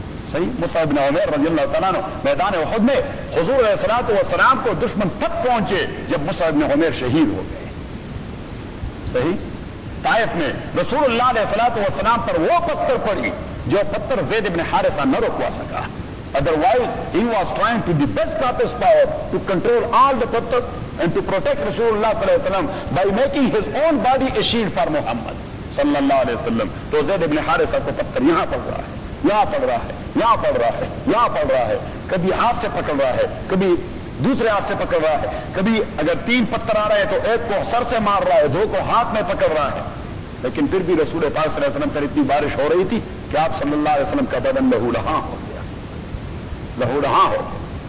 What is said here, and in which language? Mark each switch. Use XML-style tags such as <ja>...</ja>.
<ur>صحیح, مصعب بن عمیر رضی اللہ تعالیٰ عنہ میدان احد میں حضور علیہ الصلوۃ والسلام کو دشمن تک پہنچے جب مصعب بن عمیر شہید ہو گئے. صحیح, طائف میں رسول اللہ علیہ الصلوۃ والسلام پر وہ پتھر پڑی جو پتھر زید بن حارثہ نہ رکوا سکا.</ur> <en>Otherwise he was trying to the best of his power to control all the pattar and to protect رسول اللہ صلی اللہ علیہ وسلم by making his own body a shield for Muhammad صلی اللہ علیہ وسلم.</en> <ur>تو زید بن حارثہ کو پتھر یہاں پڑ رہا ہے, یہاں پڑ رہا ہے, یہاں پڑ رہا ہے, یہاں پڑ رہا ہے, کبھی ہاتھ سے پکڑ رہا ہے, کبھی دوسرے ہاتھ سے پکڑ رہا ہے, کبھی اگر تین پتھر آ رہے ہیں تو ایک کو سر سے مار رہا ہے, دو کو ہاتھ میں پکڑ رہا ہے, لیکن پھر بھی رسول پاک صلی اللہ علیہ وسلم پر اتنی بارش ہو رہی تھی کہ آپ صلی اللہ علیہ وسلم کا بدن لہو لہاں ہو گیا, لہو لہاں ہو گیا.</ur>